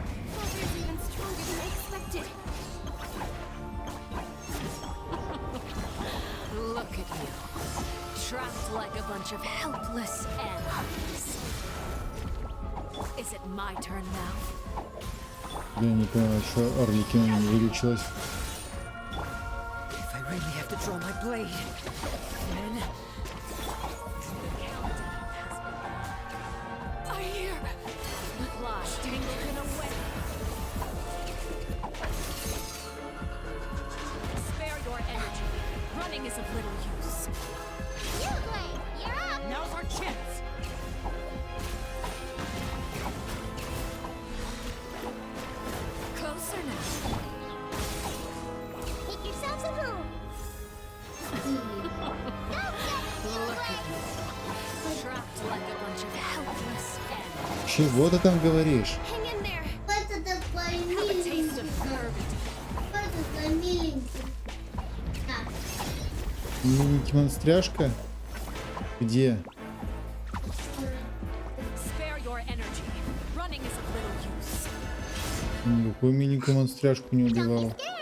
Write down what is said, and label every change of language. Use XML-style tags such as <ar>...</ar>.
<en>Father's even stronger than I expected. Look at you. Trapped like a bunch of helpless animals. Is it my turn now?</en> <ru>Я не понимаю, что Арлекино не вылечилась.</ru> <en>If I really have to draw my blade, then I hear the fly tangled in a web. Spare your energy. Running is of little use. You, Blade! You're up! Now's our chance. Closer now. Make yourselves at home! Look at you. Trapped like a bunch of helpless animals.</en> <ru>Чего ты там говоришь?</ru> <en>Hang in there! Have a taste of purgatory.</en> <ru>Мини-монстряшка? Где?</ru> <en>Spare your energy. Running is of little use.</en> <ru>Никакую мини-монстряшку не убивал.</ru>